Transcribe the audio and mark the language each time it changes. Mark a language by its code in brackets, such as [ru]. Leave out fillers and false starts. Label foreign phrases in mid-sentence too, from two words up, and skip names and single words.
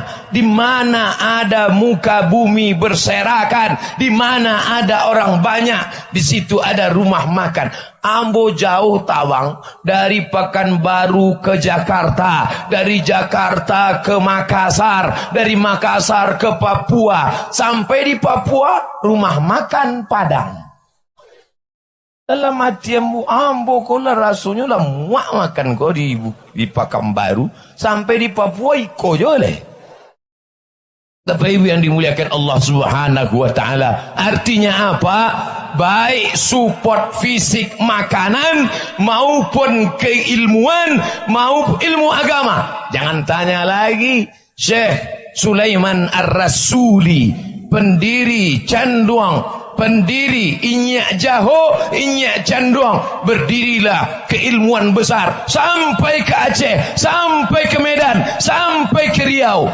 [id] Di mana ada muka bumi berserakan, di mana ada orang banyak, di situ ada rumah makan. [min] Ambo jauh tawang, dari Pekanbaru ke Jakarta, dari Jakarta ke Makassar, dari Makassar ke Papua, sampai di Papua rumah makan Padang. Dalam hati ambo kola rasanya lah muak makan kau di Pekanbaru, sampai di Papua iko jole. [id] Bapak Ibu yang dimuliakan Allah [ar] سبحانه وتعالى, [id] artinya apa? Baik support fisik makanan maupun keilmuan maupun ilmu agama. Jangan tanya lagi. Syekh Sulaiman Ar-Rasuli, pendiri Canduang, pendiri Inyak Jaho, Inyak Canduang, berdirilah keilmuan besar sampai ke Aceh, sampai ke Medan, sampai ke Riau.